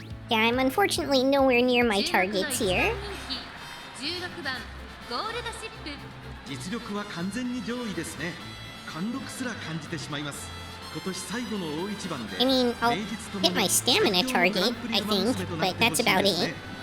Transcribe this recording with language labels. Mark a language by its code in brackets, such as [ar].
[en] Yeah, I'm unfortunately nowhere near my targets here. [ja] 16番ゴールドシップ。実力は完全に上位ですね。貫禄すら感じてしまいます。今年最後の大一番で [en] I mean, I'll hit my stamina target, I think, but that's about it.